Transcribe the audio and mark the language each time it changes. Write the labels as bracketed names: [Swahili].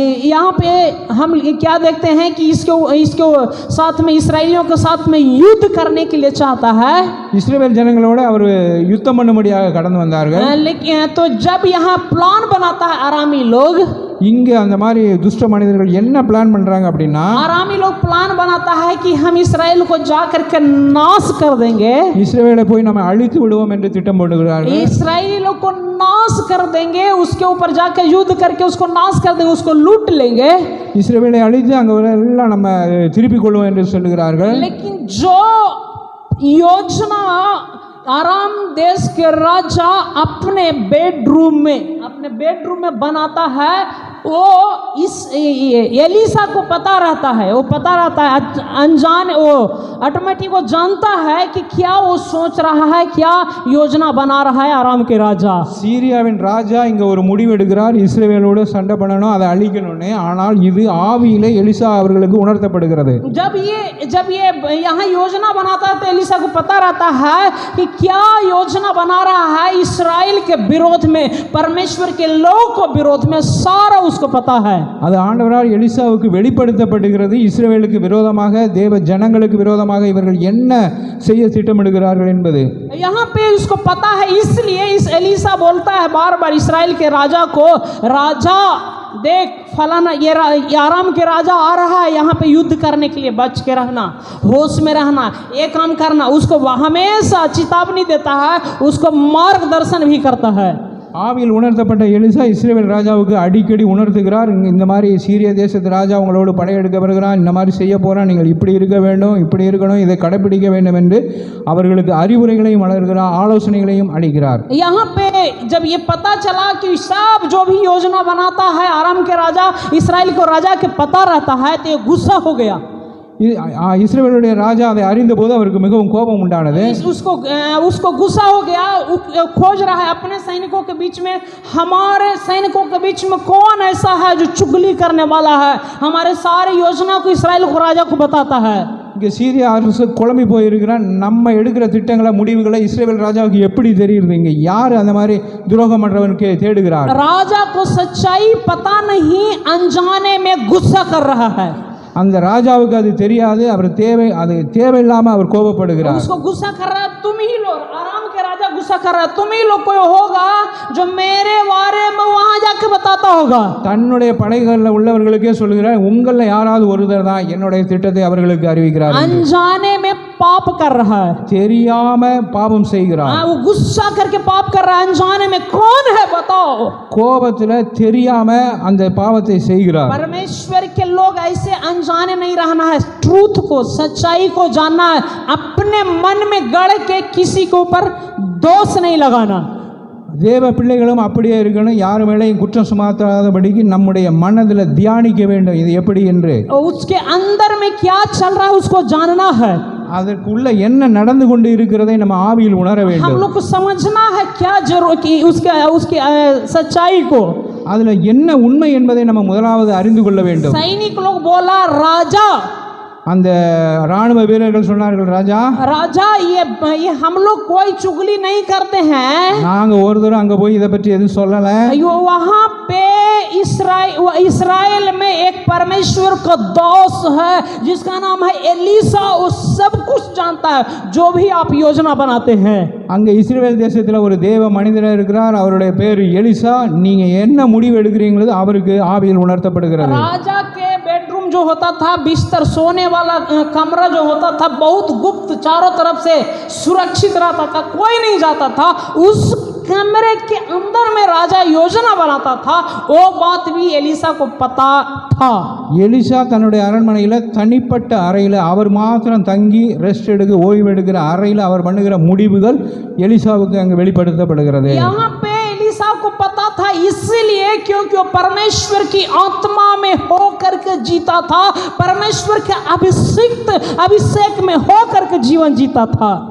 [Hindi] यहाँ पे हम क्या देखते हैं कि इसके साथ में इस्राएलियों के साथ में युद्ध करने के लिए चाहता है। [Tamil] இஸ்ரவேல் ஜனங்களோட அவர் யுத்தம் பண்ணும்படியாக கடந்து வந்தார்கள். [Hindi] लेकिन तो जब यहाँ प्लान बनाता है आरामी लोग, [Tamil] இங்க அந்த மாதிரி துஷ்ட மனிதர்கள் என்ன பிளான் பண்றாங்க அப்படின்னா, [Hindi] आरामी लोग प्लान बनाता है कि हम इस्राएल को जाकर के नाश कर देंगे, [Tamil] இஸ்ரவேலை போய் நம்ம அழித்து விடுவோம் என்று திட்டம் போடுகிறார்கள். [Hindi] इस्राएली लोग को नाश कर देंगे, उसके ऊपर जाकर युद्ध करके उसको नाश कर देंगे, उसको लूट लेंगे, [Tamil] இஸ்ரவேலை அழித்து அங்க எல்லாம் நம்ம திருப்பிக் கொள்வோம் என்று சொல்லுகிறார்கள். [Hindi] लेकिन जो योजना आराम देश के राजा अपने बेडरूम में बनाता है, वो इस एलिसा को पता रहता है, वो पता रहता है, अनजान वो ऑटोमेटिक वो जानता है कि क्या वो सोच रहा है, क्या योजना बना रहा है आराम के राजा। [Tamil] சீரியாவின் ராஜா இங்க ஒரு முடிவு எடுக்கிறார், இஸ்ரவேலோடு சண்டை பண்ணணும், அதை அழிக்கணும்னு. ஆனால் இது ஆவியிலே எலிசா அவர்களுக்கு உணர்த்தப்படுகிறது. [Hindi] जब ये यहाँ योजना बनाता है तो एलिसा को पता रहता है कि क्या योजना बना रहा है इस्राएल के विरोध में, परमेश्वर के लोग को विरोध में, सारा उसको पता है. [Tamil] அது ஆண்டவரால் எலிசாவுக்கு வெளிப்படுத்தப்படுகிறது. இஸ்ரவேலுக்கு விரோதமாக, தேவ ஜனங்களுக்கு விரோதமாக இவர்கள் என்ன செய்ய திட்டமிடுகிறார்கள் என்பது. [Hindi] यहाँ पे उसको पता है, इसलिए इस एलिसा बोलता है बार बार इस्राएल के राजा को, राजा देख फलाना ये आराम के राजा आ रहा है, यहाँ पे युद्ध करने के लिए बच के रहना, होश में रहना, ये काम करना. उसको हमेशा चेतावनी देता है, उसको मार्गदर्शन भी करता है. [Tamil] ஆவியில் உணர்த்தப்பட்ட எலிசா இஸ்ரவேல் ராஜாவுக்கு அடிக்கடி உணர்த்துகிறார், இந்த மாதிரி சீரிய தேசத்து ராஜா உங்களோடு படையெடுக்க வருகிறான், இந்த மாதிரி செய்ய போகிறான், நீங்கள் இப்படி இருக்க வேண்டும், இப்படி இருக்கணும், இதை கடைப்பிடிக்க வேண்டும் என்று அவர்களுக்கு அறிவுரைகளையும் வளர்கிறார், ஆலோசனைகளையும் அளிக்கிறார். [Hindi] यहाँ पे जब ये पता चला कि सब जो भी योजना बनाता है आराम के राजा, इस्राएल को राजा के पता रहता है, तो ये गुस्सा हो गया. [Tamil] இஸ்ரவேலுடைய ராஜா அதை அறிந்தபோது அவருக்கு மிகவும் கோபம் உண்டானது. [Hindi] उसको गुस्सा हो गया, खोज रहा है अपने सैनिकों के बीच में, हमारे सैनिकों के बीच में कौन ऐसा है जो चुगली करने वाला है, हमारे सारे योजना को इस्राएल को राजा को बताता है. [Tamil] இங்கே சீரிய அரசு குழம்பி போயிருக்கிறான். நம்ம எடுக்கிற திட்டங்களை, முடிவுகளை இஸ்ரவேல் ராஜாவுக்கு எப்படி தெரியுது? இங்கே யார் அந்த மாதிரி துரோகம் பண்றவனுக்கு தேடுகிறார்? [Hindi] राजा को सच्चाई पता नहीं, अनजाने में गुस्सा कर रहा है. [Tamil] அந்த ராஜாவுக்கு அது தெரியாது, அவர் தேவையில்லாம அவர் கோபப்படுகிறார். [Hindi] उसको गुस्सा कर रहा है, तुम ही लोग, आराम के राजा गुस्सा कर रहा है, तुम ही लोग कोई होगा जो मेरे बारे में वहां जाके बताता होगा. [Tamil] தன்னுடைய படைகளில் உள்ளவர்களுக்கே சொல்லுகிறார், உங்கள யாராவது ஒருவர் தான் என்னுடைய திட்டத்தை அவர்களுக்கு அறிவிக்கிறார். [Hindi] अनजाने में पाप कर रहा है, [Tamil] தெரியாம பாவம் செய்கிறார். [Hindi] वो गुस्सा करके पाप कर रहा है. अनजाने में कौन है बताओ? [Tamil] கோபத்துல தெரியாம அந்த பாவத்தை செய்கிறார். [Hindi] परमेश्वर के लोग ऐसे अनजाने नहीं रहना है, ट्रूथ को, सच्चाई को जानना है, अपने मन में गड़ के किसी के ऊपर दोष नहीं लगाना. [Tamil] தேவ பிள்ளைகளும் அப்படியே இருக்கணும், யார் மேலேயும் குற்றம் சுமத்தாதபடிக்கு நம்முடைய மனதில் தியானிக்க வேண்டும், இது எப்படி என்று. [Hindi] उसके अंदर में क्या चल रहा है उसको जानना है. [Tamil] அதற்குள்ள என்ன நடந்து கொண்டு இருக்கிறதை நம்ம ஆவியில் உணர [Hindi] हम [Tamil] வேண்டும். [Hindi] लोग को समझना है क्या जरूर कि उसके सच्चाई को, [Tamil] அதுல என்ன உண்மை என்பதை நம்ம முதலாவது அறிந்து கொள்ள வேண்டும். [Hindi] सैनिक लोग बोला राजा, [Tamil] அந்த ராணுவ வீரர்கள் சொன்னார்கள், ராஜா [Hindi] ये हम लोग कोई चुगली नहीं करते हैं, [Tamil] நாங்க ஒரு தடவை அங்க போய் இதை பற்றி எதுவும் சொல்லல. [Hindi] वहां पे इस्राएल में एक परमेश्वर का दोस्त है जिसका नाम है एलिसा, वो सब कुछ जानता है जो भी आप योजना बनाते हैं. [Tamil] அங்க இஸ்ரவேல் தேசத்துல ஒரு தேவ மனிதர் இருக்கிறார், அவருடைய பேர் எலிசா. நீங்க என்ன முடிவு எடுக்கிறீங்களோ அவருக்கு ஆவியில் உணர்த்தப்படுகிறது. [Hindi] राजा के बेडरूम जो होता था, बिस्तर, सोने वाला कमरा जो होता था, बहुत गुप्त, चारों तरफ से सुरक्षित रहता था, कोई नहीं जाता था. उस कमरे के अंदर में राजा योजना बनाता था, वो बात भी एलिसा को पता था. [Tamil] எலிசா தன்னுடைய அரண்மனையில் தனிப்பட்ட அறையில் அவர் மாத்திரம் தங்கி ரெஸ்ட் எடுக்க, ஓய்வு எடுக்கிற அறையில் அவர் பண்ணுகிற முடிவுகள் எலிசாவுக்கு அங்கு வெளிப்படுத்தப்படுகிறது. [Hindi] यहाँ पे एलिसा को पता था, इसलिए क्योंकि वो परमेश्वर की आत्मा में होकर के जीता था, परमेश्वर के अभिषेक में होकर के जीवन जीता था.